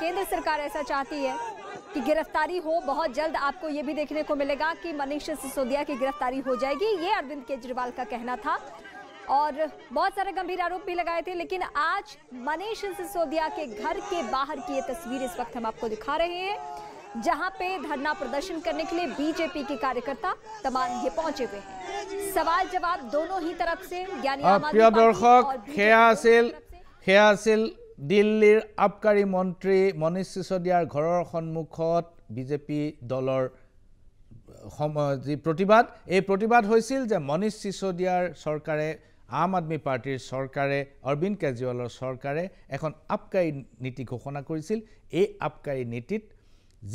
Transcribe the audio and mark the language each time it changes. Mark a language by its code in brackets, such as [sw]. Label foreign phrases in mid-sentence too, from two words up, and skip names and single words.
[hi] केंद्र सरकार ऐसा चाहती है कि गिरफ्तारी हो बहुत जल्द आपको ये भी देखने को मिलेगा कि मनीष सिसोदिया की गिरफ्तारी हो जाएगी ये अरविंद केजरीवाल का कहना था और बहुत सारे गंभीर आरोप भी लगाए थे लेकिन आज मनीष सिसोदिया के घर के बाहर की ये तस्वीर इस वक्त हम आपको दिखा रहे हैं जहां पे धरना प्रदर्शन करने के लिए बीजेपी के कार्यकर्ता तमाम ये पहुंचे हुए हैं सवाल जवाब दोनों ही तरफ से यानी [as] প্ৰিয় দৰ্শক সেয়া আছিল দিল্লীৰ আবকাৰী মন্ত্ৰী মনীষ সিসোদিয়াৰ ঘৰৰ সন্মুখত বিজেপি দলৰ যি প্ৰতিবাদ এই প্ৰতিবাদ হৈছিল যে মনীষ সিসোদিয়াৰ চৰকাৰে আম আদমি পাৰ্টিৰ চৰকাৰে অৰবিন্দ কেজৰিৱালৰ চৰকাৰে এখন আবকাৰী নীতি ঘোষণা কৰিছিল এই আবকাৰী নীতিত যি